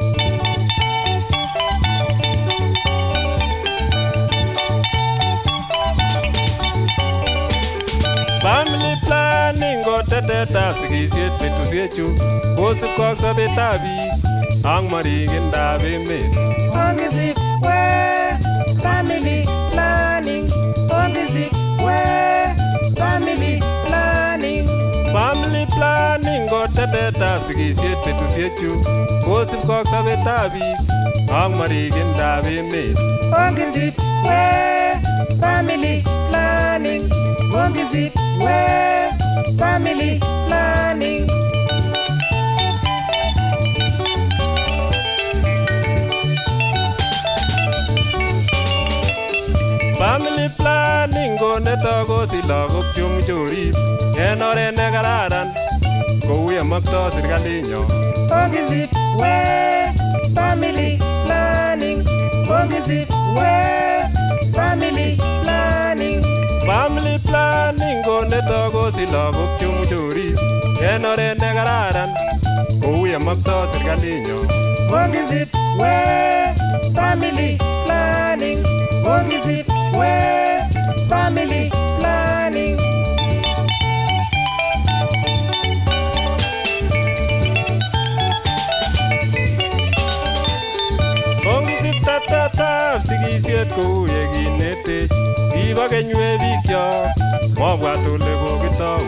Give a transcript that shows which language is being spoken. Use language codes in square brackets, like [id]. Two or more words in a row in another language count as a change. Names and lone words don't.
[en] Family planning [kln] ko tetetab sigisiet betusiechu kosipkei ak sobetab biik ak maringindab emet. [en] Ongisip family planning. Ongisip family planning. Family planning [kln] ko tetetab sigisiet betusiechu kosipkei ak sobetab biik ak maringindab emet. [en] Ongisip family planning. Ongisip family planning. Family planning [kln] ko netokosich lagok chemuchorib en oret ne kararan kou yemoktoi serikalinyo. [en] Ongisip family planning. Ongisip family planning. Family planning [kln] ko netokosich lagok chemuchorib en oret ne kararan kou yemoktoi serikalinyo. [en] Ongisip family planning. Ongisip family planning. [kln] Ongisip tetetab sigisiet kou yekinetech kibo kenywe bikyok mobwat ole kokitou.